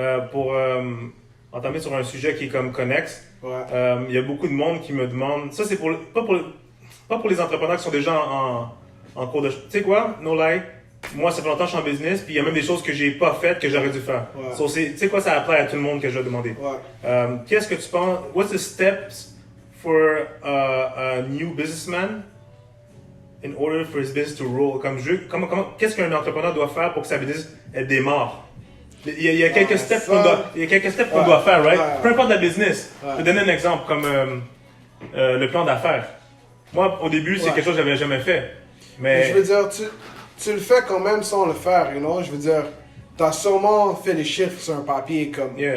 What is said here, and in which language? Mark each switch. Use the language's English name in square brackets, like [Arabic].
[French] Pour entamer sur un sujet qui est comme connexe, il y a beaucoup de monde qui me demande... Ça, c'est pas pour les entrepreneurs qui sont déjà en cours de... Tu sais quoi? [English] No lie. [French] Moi, ça fait longtemps que je suis en business, puis il y a même des choses que j'ai pas faites que j'aurais dû faire. So, tu sais quoi, ça apparaît à tout le monde que je vais demander. Qu'est-ce que tu penses? [English] What's the steps for a new businessman in order for his business to roll? [French] Qu'est-ce qu'un entrepreneur doit faire pour que sa business elle démarre? Il y a quelques steps qu'on doit faire, right? Peu importe la business. Je vais te donner un exemple comme le plan d'affaires. Moi, au début, c'est quelque chose que j'avais jamais fait. Mais je veux dire, tu le fais quand même sans le faire, [English] you know? [French] Je veux dire, t'as sûrement fait les chiffres sur un papier comme...